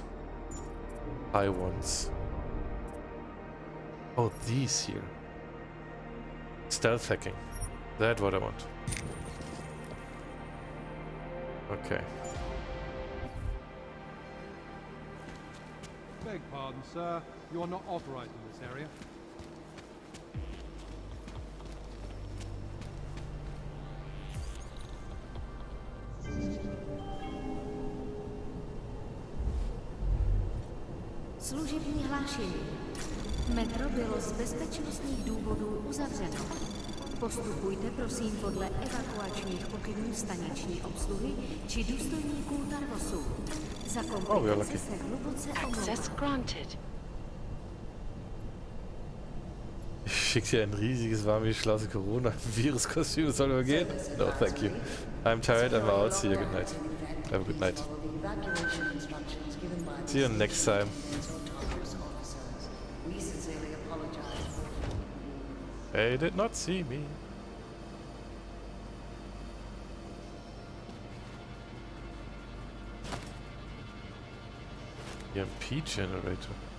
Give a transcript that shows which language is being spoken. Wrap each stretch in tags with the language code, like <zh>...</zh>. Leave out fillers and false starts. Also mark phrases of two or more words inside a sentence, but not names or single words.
<en>High ones. Oh, these here. Stealth hacking. That's what I want. Okay. Beg pardon, sir. You are not authorized in this area.</en> <cs>Služební hlášení. Metro bylo z bezpečnostních důvodů uzavřeno. Postupujte prosím podle evakuačních pokynů staniční obsluhy či důstojníků Tarvosu. Za komplikace se hluboce</cs> <en>Access granted.</en> <de>Ich schicke dir ein riesiges, warmes, schlaues Corona-Virus-Kostüm, das soll übergehen?</de> <en>No, thank you. I'm tired, I'm out. See you, good night. Have a good night. See you next time. They did not see me. EMP generator.</en>